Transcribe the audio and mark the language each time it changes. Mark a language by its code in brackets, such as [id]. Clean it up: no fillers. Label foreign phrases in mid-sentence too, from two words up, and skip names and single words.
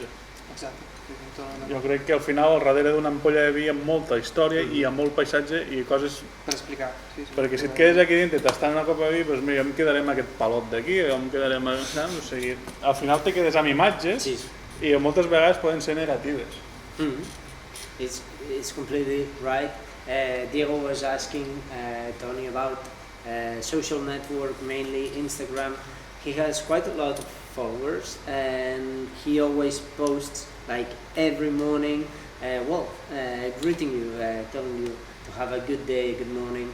[ca] Jo crec que al final al darrere d'una ampolla de vi hi ha molta història i hi ha molt paisatge i coses per explicar. Perquè si et quedes aquí dintre t'estan una copa de vi, doncs mira, jo em quedaré amb aquest palot d'aquí, jo em quedaré amb... O sigui, al final te quedes amb imatges i moltes vegades poden ser negatives. [en] It's completely right. Diego was asking Toni about social network, mainly Instagram. He has quite a lot of followers and he always posts like every morning, greeting you, telling you to have a good day, good morning.